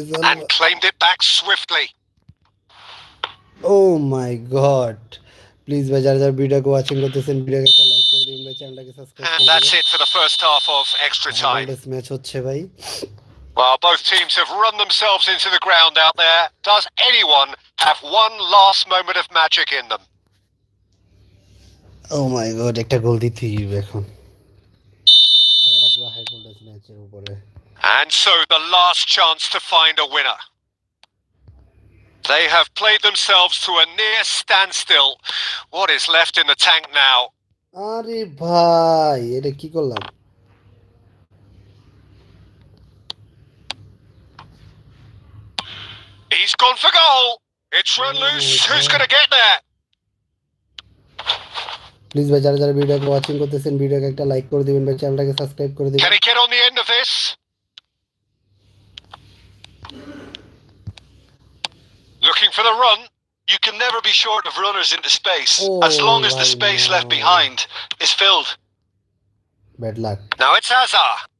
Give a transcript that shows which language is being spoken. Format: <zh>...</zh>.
<en>And claimed it back swiftly. Oh my god.</en> <bn>Please ভাই যারা যারা ভিডিওকে ওয়াচিং করতেছেন ভিডিওকে একটা লাইক করে দিবেন ভাই, চ্যানেলটাকে সাবস্ক্রাইব করে</bn> <en>And that's</en> <bn>দিবেন।</bn> <en>it for the first half of extra time.</en> <bn>Match হচ্ছে ভাই।</bn> <en>Well, both teams have run themselves into the ground out there. Does anyone have one last moment of magic in them? Oh my God,</en> <bn>একটা গোল দিতেই হবে এখন। খেলাটা পুরো high voltage ম্যাচের উপরে।</bn> <en>And so the last chance to find a winner. They have played themselves to a near standstill. What is left in the tank now?</en> <bn>আরে ভাই, এটা কি করলাম?</bn> <en>He's gone for goal. It's run loose. Who's going to get there?</en> <bn>Please ভাই যারা যারা ভিডিওকে watching করতেছেন ভিডিওকে একটা লাইক করে দিবেন ভাই, চ্যানেলটাকে সাবস্ক্রাইব করে দিবেন।</bn> <en>Can he get on the end of this? Looking for the run. You can never be short of runners into space, as long as the space left behind is filled. Bad luck. Now it's Hazard.</en>